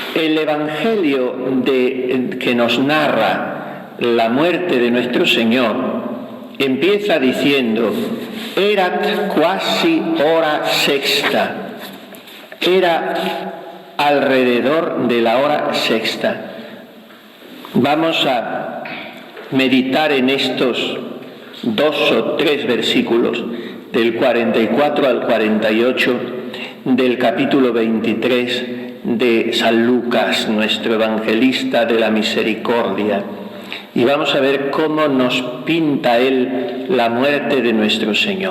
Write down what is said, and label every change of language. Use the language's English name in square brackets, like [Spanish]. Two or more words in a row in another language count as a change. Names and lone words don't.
[Spanish] El Evangelio que nos narra la muerte de nuestro Señor empieza diciendo: [Latin] erat quasi hora sexta. [Spanish] Era alrededor de la hora sexta. Vamos a meditar en estos 2 o 3 versículos del 44 al 48 del capítulo 23 de San Lucas, nuestro evangelista de la misericordia, y vamos a ver cómo nos pinta él la muerte de nuestro Señor.